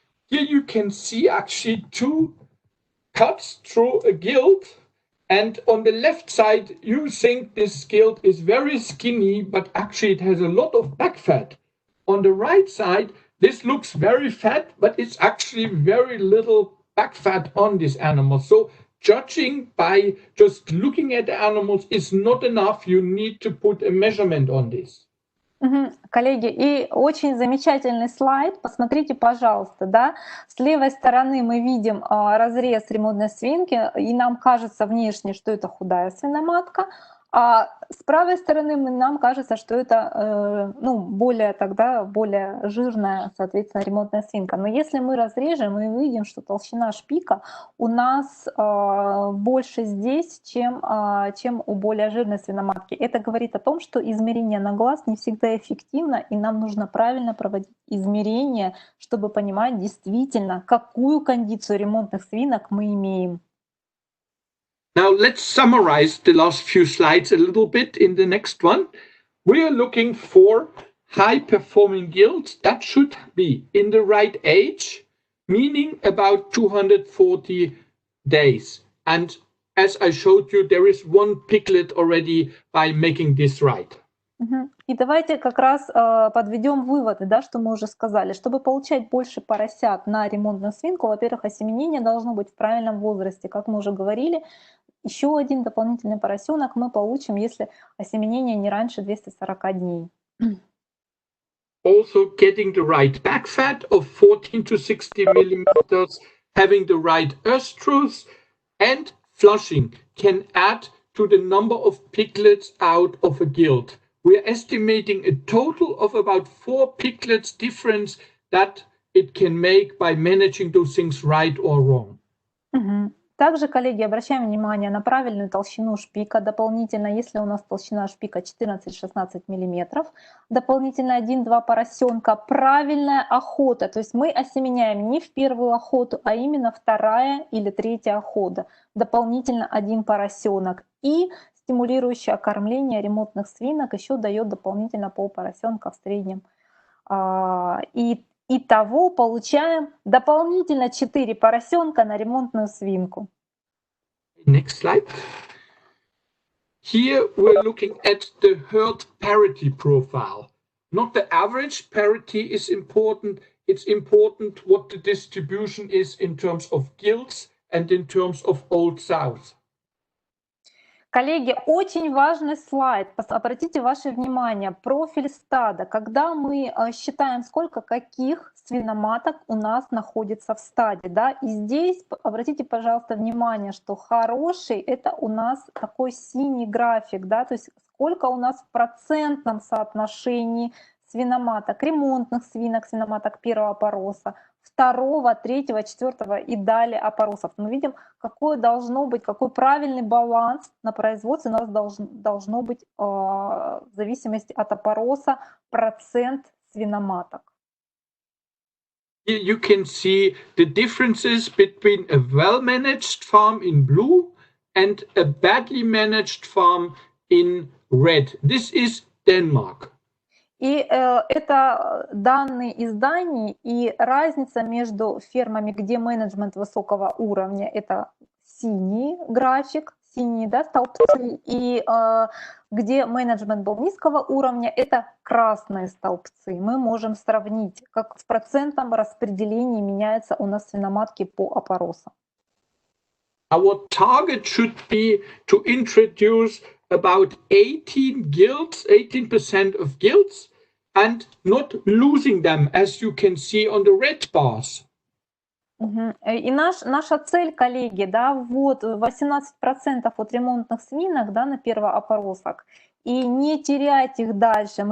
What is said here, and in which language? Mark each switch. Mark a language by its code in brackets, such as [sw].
[en] Here you can see actually 2 cuts through a gilt, and on the left side you think this gilt is very skinny, but actually it has a lot of back fat. On the right side, this looks very fat, but it's actually very little back fat on this animal. So judging by just looking at the animals is not enough. You need to put a measurement on this. [ru] Коллеги, и очень замечательный слайд. Посмотрите, пожалуйста, да, с левой стороны мы видим разрез ремонтной свинки, и нам кажется внешне, что это худая свиноматка, а с правой стороны нам кажется, что это более жирная, соответственно, ремонтная свинка. Но если мы разрежем, мы увидим, что толщина шпика у нас больше здесь, чем у более жирной свиноматки. Это говорит о том, что измерение на глаз не всегда эффективно, и нам нужно правильно проводить измерения, чтобы понимать действительно, какую кондицию ремонтных свинок мы имеем. [en] Now let's summarize the last few slides a little bit in the next one. We are looking for high-performing gilts that should be in the right age, meaning about 240 days. And as I showed you, there is 1 piglet already by making this right. [ru] И давайте как раз подведем выводы, да, что мы уже сказали. Чтобы получать больше поросят на ремонтную свинку, во-первых, осеменение должно быть в правильном возрасте. Как мы уже говорили, еще один дополнительный поросенок мы получим, если осеменение не раньше 240 дней. [en] Also getting the right back fat of 14 to 60 millimeters, having the right estrus, and flushing can add to the number of piglets out of a gilt. We are estimating a total of about 4 piglets difference that it can make by managing those things right or wrong. [ru] Также, коллеги, обращаем внимание на правильную толщину шпика. Дополнительно, если у нас толщина шпика 14-16 мм, дополнительно 1-2 поросенка. Правильная охота, то есть мы осеменяем не в первую охоту, а именно 2-я или 3-я охота. Дополнительно 1 поросенок. И стимулирующее кормление ремонтных свинок еще дает дополнительно полпоросенка в среднем. И итого получаем дополнительно 4 поросенка на ремонтную свинку. [en] Next slide. Here we're looking at the herd parity profile. Not the average parity is important. It's important what the distribution is in terms of gilts and in terms of old sows. [ru] Коллеги, очень важный слайд. Обратите ваше внимание. Профиль стада. Когда мы считаем, сколько каких свиноматок у нас находится в стаде. Да? И здесь обратите, пожалуйста, внимание, что хороший — это у нас такой синий график. Да? То есть сколько у нас в процентном соотношении свиноматок, ремонтных свинок, свиноматок первого опороса, второго, третьего, четвертого и далее опоросов. Мы видим, какой должно быть, какой правильный баланс на производстве у нас должно быть в зависимости от опороса процент свиноматок. [en] Here you can see the differences between a well-managed farm in blue and a badly managed farm in red. This is Denmark. [ru] И это данные изданий, и разница между фермами, где менеджмент высокого уровня, это синий график, синие, да, столбцы, и где менеджмент был низкого уровня, это красные столбцы. Мы можем сравнить, как в процентном распределении меняются у нас свиноматки по опоросам. [en] Our target should be to introduce about 18 gilts, 18% of gilts, and not losing them, as you can see on the red bars. [ru] И наша цель, коллеги, да, вот 18% от ремонтных свинок, да, на первоопоросах, и не терять их дальше.